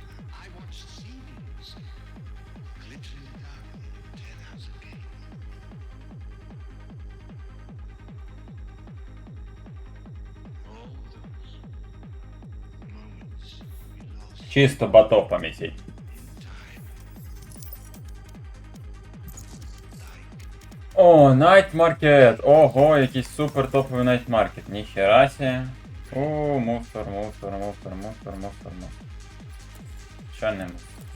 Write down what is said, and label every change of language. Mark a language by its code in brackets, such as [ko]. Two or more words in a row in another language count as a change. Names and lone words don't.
[uk] Чисто ботов помісіть. О, Night Market. Ого, якийсь супер топовий Night Market. Ніхера сі. Мусор. Що не мусор?